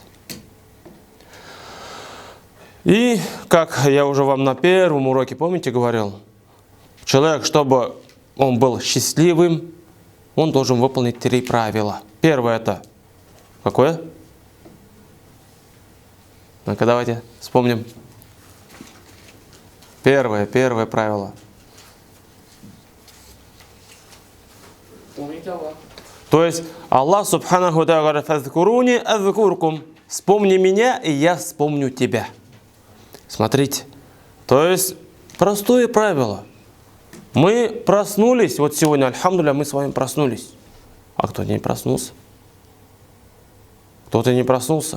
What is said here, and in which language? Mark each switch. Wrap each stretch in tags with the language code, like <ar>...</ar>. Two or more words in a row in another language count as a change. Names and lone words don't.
<ru>И, как я уже вам на первом уроке, помните, говорил, человек, чтобы он был счастливым, он должен выполнить 3 правила. Первое это какое? Ну-ка, давайте вспомним. Первое правило. Помните Аллах. То есть Аллах</ru> <ar>سبحانه وتعالى</ar> <ru>говорит:</ru> <ar>«فاذكروني أذكركم».</ar> <ru>Вспомни меня, и я вспомню тебя. Смотрите. То есть простое правило. Мы проснулись, вот сегодня, альхамдулилля, мы с вами проснулись. А кто не проснулся? Кто-то не проснулся.</ru>